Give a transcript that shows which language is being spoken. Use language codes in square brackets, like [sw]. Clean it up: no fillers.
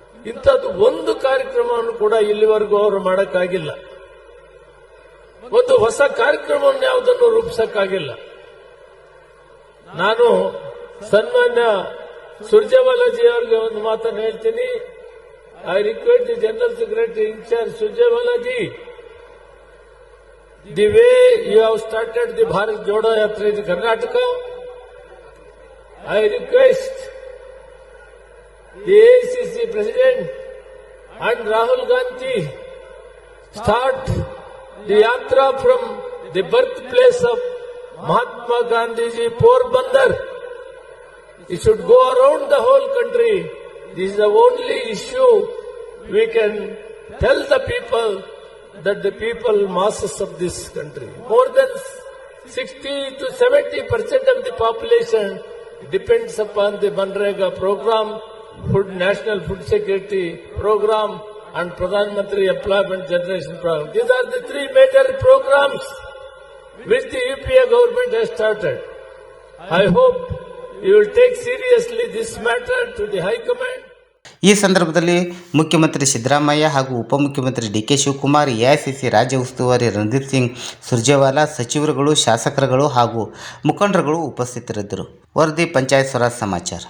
[kn] ಇಂಥದ್ದು ಒಂದು ಕಾರ್ಯಕ್ರಮವನ್ನು ಕೂಡ ಇಲ್ಲಿವರೆಗೂ ಅವರು ಮಾಡಕ್ಕಾಗಿಲ್ಲ. ಒಂದು ಹೊಸ ಕಾರ್ಯಕ್ರಮವನ್ನು ಯಾವುದನ್ನು ರೂಪಿಸಕ್ಕಾಗಿಲ್ಲ. ನಾನು ಸನ್ಮಾನ್ಯ ಸುರ್ಜೇವಾಲಾಜಿ ಅವರಿಗೆ ಒಂದು ಮಾತನ್ನು ಹೇಳ್ತೀನಿ. [en] I request the General Secretary in charge, Surjewala ji, the way you have started the Bharat Jodo Yatra in Karnataka, I request the AICC President and Rahul Gandhi start the Yatra from the birthplace of Mahatma Gandhi ji, Porbandar. It should go around the whole country. This is the only issue we can tell the people, that the people, masses of this country, more than 60 to 70% of the population depends upon the Manrega program, National Food Security program and Pradhan Mantri Employment Generation program. These are the 3 major programs which the UPA government has started. I hope you will take seriously this matter to the High Command. [kn] ಈ ಸಂದರ್ಭದಲ್ಲಿ ಮುಖ್ಯಮಂತ್ರಿ ಸಿದ್ದರಾಮಯ್ಯ ಹಾಗೂ ಉಪಮುಖ್ಯಮಂತ್ರಿ DK Shivakumar, AICC ರಾಜ್ಯ ಉಸ್ತುವಾರಿ ರಣದೀಪ್ ಸಿಂಗ್ ಸುರ್ಜೇವಾಲಾ, ಸಚಿವರುಗಳು, ಶಾಸಕರುಗಳು ಹಾಗೂ ಮುಖಂಡರುಗಳು ಉಪಸ್ಥಿತರಿದ್ದರು. ವರದಿ ಪಂಚಾಯತ್ ಸ್ವರಾಜ್ ಸಮಾಚಾರ.